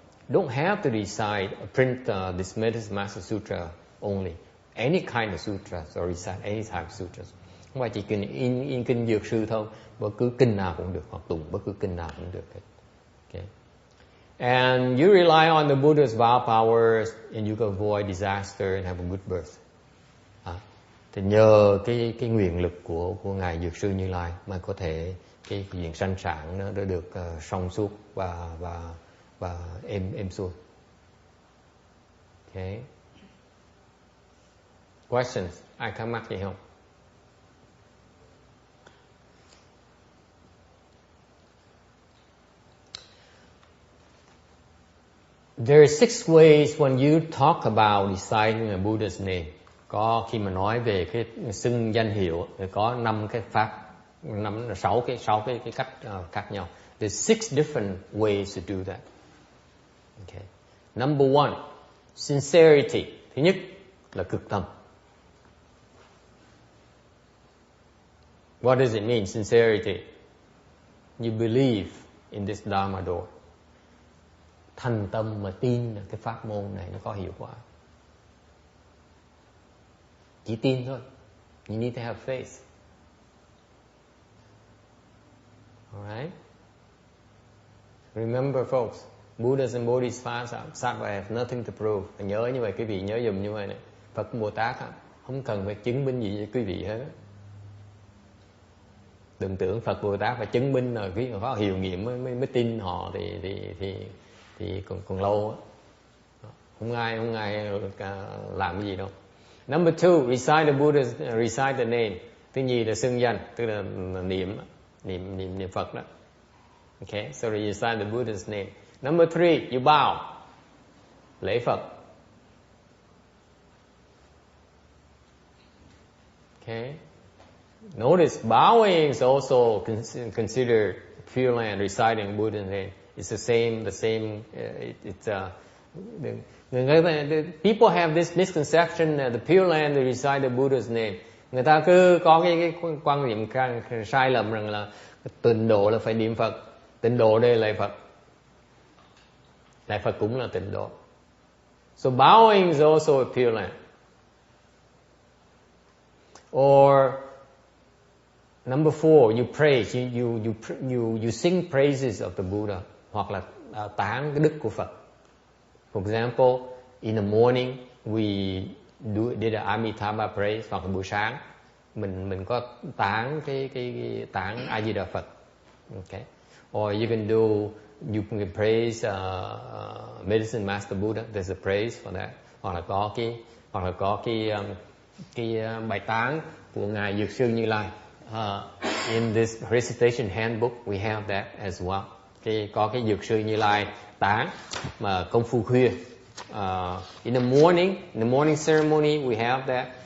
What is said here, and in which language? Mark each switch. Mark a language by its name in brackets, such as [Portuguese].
[English] Don't have to recite print this Medicine Master Sutra only. Any kind of sutras or recite any type of sutras. [Vietnamese] Không phải chỉ cần in kinh dược sư thôi, bất cứ kinh nào cũng được, hoặc tụng bất cứ kinh nào cũng được. [English] Okay. And you rely on the Buddha's vow powers and you can avoid disaster and have a good birth. [Vietnamese] Thì nhờ cái nguyện lực của ngài Dược sư Như Lai mà có thể cái chuyện sanh sản nó được song suốt và êm xuôi. [English] Okay. Questions? [Vietnamese] Ai thắc mắc gì không? [English] There are 6 ways when you talk about reciting a Buddha's name. [Vietnamese] Có khi mà nói về cái xưng danh hiệu thì có 5 cái pháp, 6 cái cách khác nhau. [English] There's 6 different ways to do that. Okay. Number 1, sincerity. [Vietnamese] Thứ nhất là cực tâm. [English] What does it mean, sincerity? You believe in this Dharma door. [Vietnamese] Thành tâm mà tin là cái pháp môn này nó có hiệu quả. Chỉ tin thôi. [English] You need to have faith. Alright? Remember folks, Buddhas and Bodhisattvas have nothing to prove. [Vietnamese] Nhớ như vậy, quý vị nhớ dùm như vậy này. Phật Bồ Tát không cần phải chứng minh gì với quý vị hết. Đừng tưởng Phật Bồ Tát phải chứng minh rồi quý vị có hiệu nghiệm mới tin họ thì còn lâu. Không ai làm cái gì đâu. [English] Number 2, recite the name. [Vietnamese] Thứ nhì là xưng danh, tức là niệm Phật đó. [English] Okay, so you recite the Buddha's name. Number 3, you bow. [Vietnamese] Lễ Phật. [English] Okay. Notice bowing is also considered Pure Land, reciting Buddha's name. It's the same. People have this misconception that the Pure Land they recite the Buddha's name. [Vietnamese] Người ta cứ có cái quan niệm sai lầm rằng là tịnh độ là phải niệm Phật. Tịnh độ đây là lạy Phật. Lạy Phật cũng là tịnh độ. [English] So bowing is also a Pure Land. Or number 4, you praise, you sing praises of the Buddha, [Vietnamese] hoặc là tán cái đức của Phật. [English] For example, in the morning we did the Amitabha praise, [Vietnamese] hoặc là buổi sáng mình có tán cái tán A Di Đà Phật. [English] Okay. Or you can praise Medicine Master Buddha. There's a praise for that. [Vietnamese] Hoặc là có cái bài tán của ngài Dược sư Như Lai. [English] In this recitation handbook we have that as well. [Vietnamese] Có cái Dược sư Như Lai tán mà công phu khuya. [English] In the morning ceremony we have that.